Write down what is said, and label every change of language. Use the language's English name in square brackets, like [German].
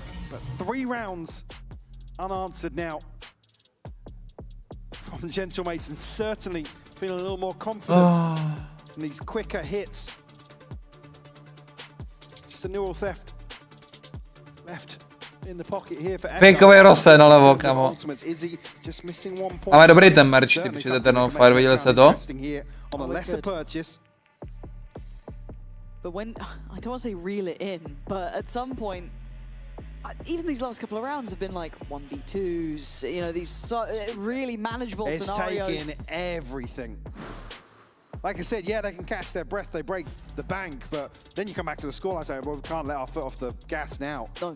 [English] But 3 rounds unanswered now from Gentle Mates, and certainly feeling a little more confident in these quicker hits. Just a neural theft left in the pocket here for [Czech] Fakeový Rose nalevo, kamo. [English] Izzy just missing 1 point. [Czech] Máme dobrý ten merch, ty přijde Eternal Fire, viděli jste to? [English] On a lesser purchase. But when, I don't want to say reel it in, but at some point, even these last couple of rounds have been like 1v2s, you know, these really manageable scenarios. It's taking everything. Like I said, yeah, they can catch their breath, they break the bank, but then you come back to the scoreline and say, well, we can't let our foot off the gas now.